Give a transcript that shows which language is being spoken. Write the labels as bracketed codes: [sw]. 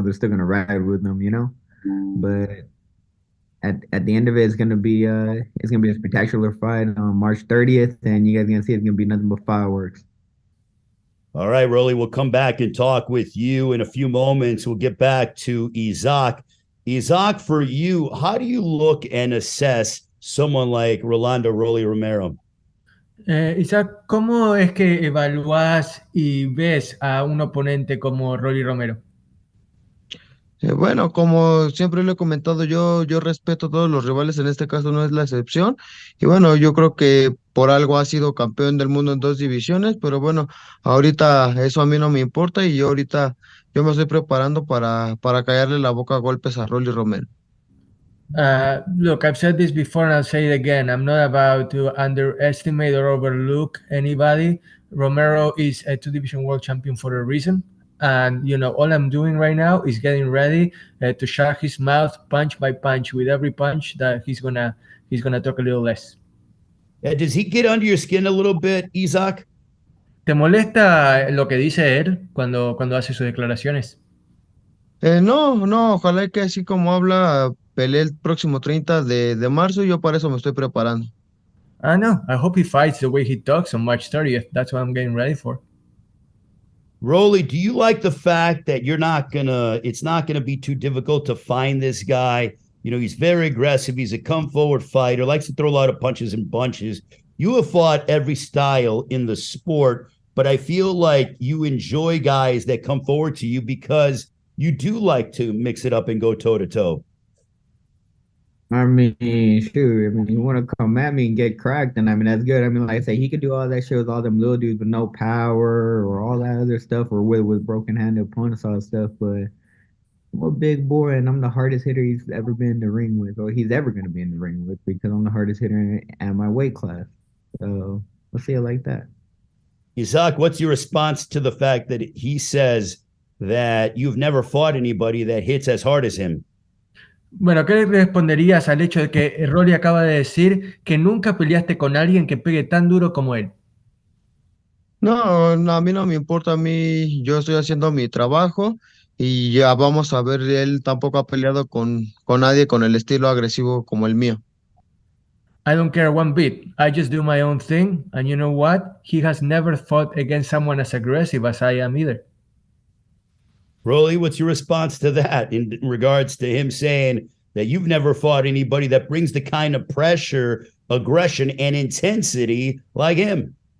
[en] They're still going to ride with them, But at the end of it, it's gonna be a spectacular fight on March 30th, and you guys are gonna see it's gonna be nothing but fireworks. All right, Rolly, we'll come back and talk with you in a few moments. We'll get back to Isaac. Isaac, for you, how do you look and assess someone like Rolando Rolly Romero? [es] Isaac, ¿cómo es que evalúas y ves a un oponente como Rolly Romero? Bueno, como siempre lo he comentado, yo respeto a todos los rivales, en este caso no es la excepción. Y bueno, yo creo que por algo ha sido campeón del mundo en 2 divisiones, pero bueno, ahorita eso a mí no me importa y yo me estoy preparando para callarle la boca a golpes a Rolly Romero. [en] Look, I've said this before and I'll say it again. I'm not about to underestimate or overlook anybody. Romero is a 2 division world champion for a reason. And, all I'm doing right now is getting ready to shut his mouth punch by punch. With every punch that he's gonna talk a little less. Does he get under your skin a little bit, Isaac? [es] ¿Te molesta lo que dice él cuando hace sus declaraciones? No, ojalá que así como habla, pelee el próximo 30 de marzo, yo para eso me estoy preparando. No. [en] I hope he fights the way he talks on March 30th. That's what I'm getting ready for. Rolly, do you like the fact that it's not gonna be too difficult to find this guy? He's very aggressive. He's a come forward fighter, likes to throw a lot of punches and bunches. You have fought every style in the sport, but I feel like you enjoy guys that come forward to you because you do like to mix it up and go toe to toe. I mean, shoot, you want to come at me and get cracked, then that's good. Like I say, he could do all that shit with all them little dudes with no power or all that other stuff, or with broken-handed opponents, all that stuff. But I'm a big boy, and I'm the hardest hitter he's ever been in the ring with, or he's ever going to be in the ring with, because I'm the hardest hitter at my weight class. So let's see it like that. Isaac, what's your response to the fact that he says that you've never fought anybody that hits as hard as him? [es] Bueno, ¿qué le responderías al hecho de que Rolly acaba de decir que nunca peleaste con alguien que pegue tan duro como él? No, a mí no me importa, yo estoy haciendo mi trabajo y ya vamos a ver, él tampoco ha peleado con nadie con el estilo agresivo como el mío. [en] I don't care one bit. I just do my own thing, and you know what? He has never fought against someone as aggressive as I am either. Rolly, what's your response to that in regards to him saying that you've never fought anybody that brings the kind of pressure, aggression, and intensity like him?